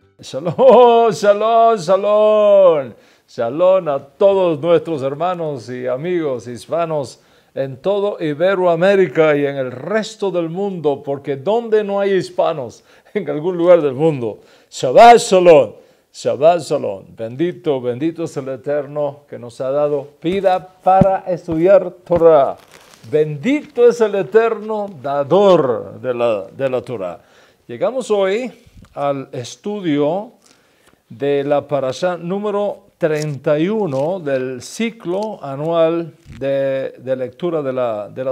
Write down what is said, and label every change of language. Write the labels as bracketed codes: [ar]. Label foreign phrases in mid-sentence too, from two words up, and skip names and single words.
[he] שלום, שלום, שלום. [es] Shalom a todos nuestros hermanos y amigos hispanos en todo Iberoamérica y en el resto del mundo, porque donde no hay hispanos, en algún lugar del mundo. [he] שבת שלום, שבת שלום. [es] Bendito, bendito es el Eterno que nos ha dado vida para estudiar Torah. Bendito es el Eterno dador de la Torah. Llegamos hoy al estudio de la parashá número 31 del ciclo anual de lectura de la